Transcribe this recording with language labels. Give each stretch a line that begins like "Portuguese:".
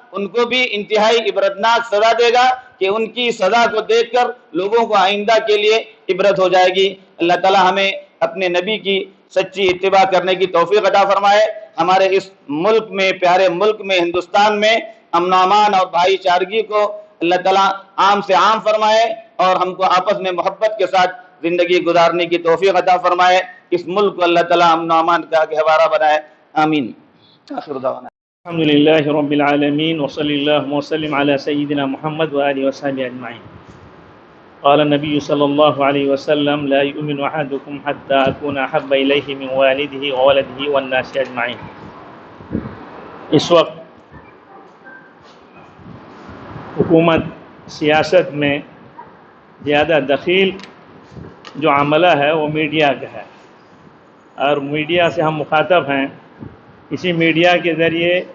Urdu: ان کو بھی انتہائی عبرتناک سزا دے گا کہ ان کی سزا کو دیکھ کر لوگوں کو آئندہ کے لیے عبرت ہو جائے گی۔ اللہ تعالیٰ ہمیں اپنے نبی کی سچی اتباع کرنے کی توفیق عطا فرمائے۔ ہمارے اس ملک میں، پیارے ملک میں، ہندوستان میں امن و امان اور بھائی چارگی کو اللہ تعالیٰ عام سے عام فرمائے اور ہم کو آپس میں محبت کے ساتھ زندگی گزارنے کی توفیق عطا فرمائے۔ اس ملک کو اللہ تعالیٰ امن و امان کا گہوارہ بنائے، آمین۔
Arabic: آخر دعوانا الحمد لله رب العالمين وصلى الله وسلم على سيدنا محمد وآله وصحبه أجمعين. قال النبي صلى الله عليه وسلم لا يؤمن أحدكم حتى أكون أحب إليه من والده وولده والناس أجمعين.
Urdu: اس وقت حکومت سیاست میں زیادہ دخیل جو عملہ ہے وہ میڈیا کا ہے اور میڈیا سے ہم مخاطب ہیں۔ اسی میڈیا کے ذریعے